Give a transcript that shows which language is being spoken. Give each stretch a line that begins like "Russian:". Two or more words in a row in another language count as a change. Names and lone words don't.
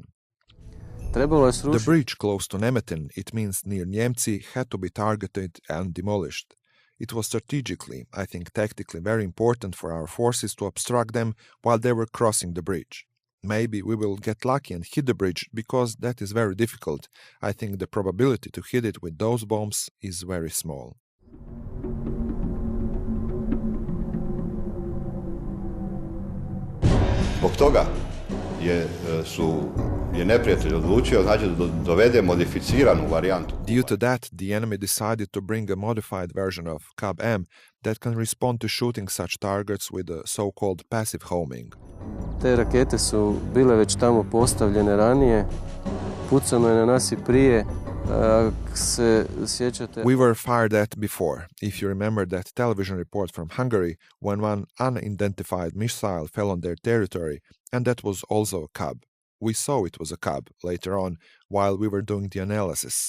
English: The bridge close to Nemetin, it means near Njemci, had to be targeted and demolished. It was strategically, I think tactically, very important for our forces to obstruct them while they were crossing the bridge. Maybe we will get lucky and hit the bridge, because that is very difficult. I think the probability to hit it with those bombs is very small.
Croatian: Zbog toga je neprijatelj odlučio, znači, da dovede modificiranu varijantu.
English: Due to that, the enemy decided to bring a modified version of Cab-M that can respond to shooting such targets with a so-called passive homing.
Croatian: Te rakete su bile već tamo postavljene ranije, pucano je na nas I prije.
English: We were fired at before. If you remember that television report from Hungary, when one unidentified missile fell on their territory, and that was also a Cab. We saw it was a Cab later on, while we were doing the analysis.